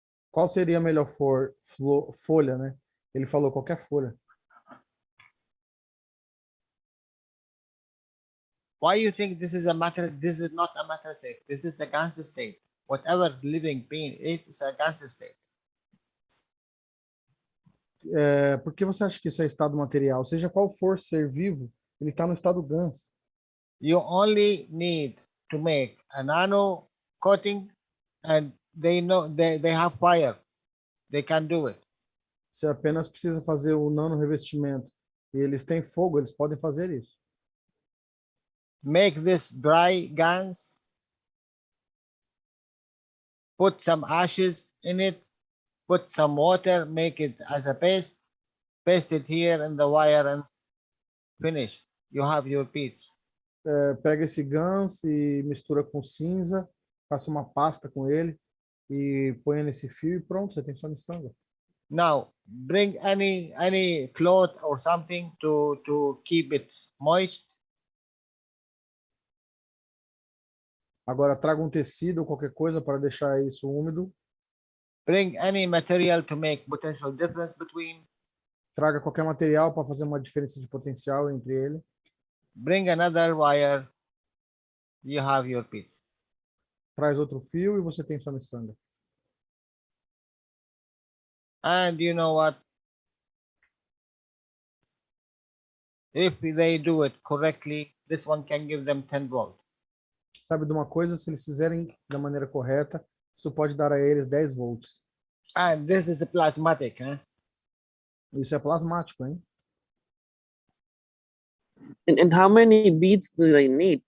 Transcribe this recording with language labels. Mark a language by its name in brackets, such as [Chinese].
[Portuguese] Qual seria a melhor folha, né? Ele falou qualquer folha. [English] Why you think this is a matter? This is not a matter state. This is a gas state. Whatever living being is a gas state. [Portuguese] Por que você acha que isso é estado material? Seja qual for ser vivo, ele está no estado GANS. [English] You only need to make a nano coating, and they know they have fire. They can do it. [Portuguese] Você apenas precisa fazer o nano revestimento. E eles têm fogo, eles podem fazer isso. [English] Make this dry GANs. Put some ashes in it. Put some water. Make it as a paste. Paste it here in the wire and finish. You have your beads. [Portuguese] Pega esse GANS e mistura com cinza. Faça uma pasta com ele. E põe nesse fio e pronto, você tem sua miçanga. [English] Now, bring any cloth or something to keep it moist. [Portuguese] Agora traga um tecido ou qualquer coisa para deixar isso úmido. [English] Bring any material to make potential difference between. [Portuguese] Traga qualquer material para fazer uma diferença de potencial entre ele. [English] Bring another wire. You have your piece. [Portuguese] Traz outro fio e você tem sua miçanga. [English] And you know what? If they do it correctly, this one can give them 10 volts. [Portuguese] Sabe de uma coisa? Se eles fizerem da maneira correta, isso pode dar a eles 10 volts. [English] And this is a plasmatic, huh? [Portuguese] Isso é plasmático, hein? [English] And how many beads do they need?